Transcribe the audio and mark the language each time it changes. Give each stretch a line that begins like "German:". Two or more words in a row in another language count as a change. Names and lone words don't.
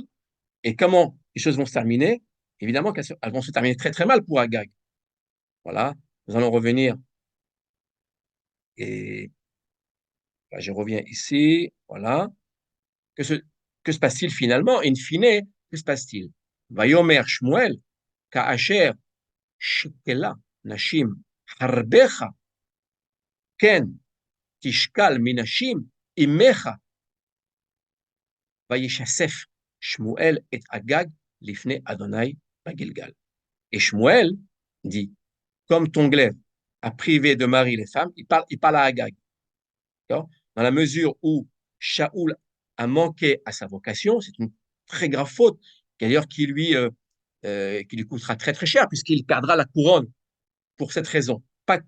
French: Et comment les choses vont se terminer? Évidemment qu'elles vont se terminer très très mal pour Agag. Voilà, nous allons revenir. Et là, je reviens ici. Voilà. Que se passe-t-il finalement? In fine, que se passe-t-il?
Hebrew: ויאמר שמואל, כאשר שכלה נשים חרבך כן תשכל מנשים אמך וישסף שמואל את אגג לפני אדני בגלגל.
French: Et Shmuel dit, comme ton glaive a privé de mari les femmes, il parle à Agag. Dans la mesure où Shaoul a manqué à sa vocation, c'est une très grave faute, d'ailleurs qui lui coûtera très très cher, puisqu'il perdra la couronne pour cette raison.